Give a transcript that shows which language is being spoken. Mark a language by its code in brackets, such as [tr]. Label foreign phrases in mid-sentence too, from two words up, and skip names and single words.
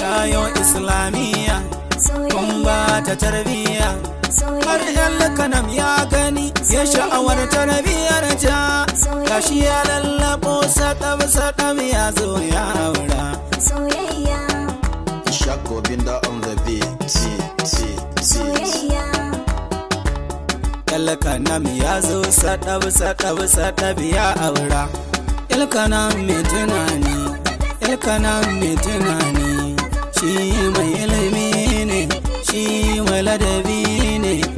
[ha] tayo Islamiyya. Soyayya. kun ba ta tarbiyya. Soyayya. Har yan kanam ya gani, ya Soyayya. sha'awar tarbiyyar ta. Soyayya. Gashi ya lallabo saɗab saɗab ya zo ya aura. Soyayya. Ishaq Obinda [en] on the beat. [ha] T, T, T. Soyayya. Yan kanam ya zo saɗab saɗab saɗab ya aura. Yan kanam mai tunani, yan kanam mai tunani. Shi mai ilimi ne, shi mai ladabi ne.